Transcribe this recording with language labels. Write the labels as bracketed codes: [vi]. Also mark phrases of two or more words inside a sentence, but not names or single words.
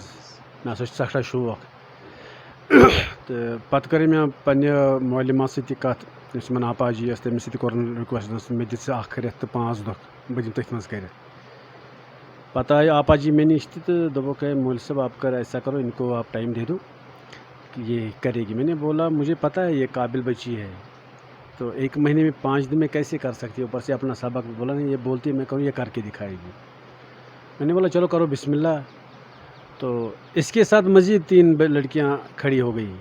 [ks] مےٚ ہسا چھُ سٮ۪ٹھاہ شوق. تہٕ پتہٕ کٔر مےٚ پننہِ معلِمہ سۭتۍ تہِ کتھ، یُس یِمن آپاجی ٲس، تٔمِس سۭتۍ کوٚرُن رِکویسٹ، مےٚ دِ ژٕ 1 رٮ۪تھ تہٕ 5 دۄہ بہٕ دِمہٕ تٔتھۍ منٛز کٔرِتھ. پتہٕ آیہِ آپاجی مےٚ نِش تہِ تہٕ دوٚپُکھ ہے مولوی صٲب [ur] آپ کر ایسا کرو، ان کو آپ ٹائم دے دو کہ یہ کرے گی. میں نے بولا مجھے پتہ ہے یہ قابل بچی ہے، تو 1 مہینے میں 5 دن میں کیسے کر سکتی ہے، اوپر سے اپنا سبق. بولا نہیں، یہ بولتی ہے میں کروں، یہ کر کے دکھائے گی. میں نے بولا چلو کرو بسم اللہ. تو اس کے ساتھ مزید 3 لڑکیاں کھڑی ہو گئی.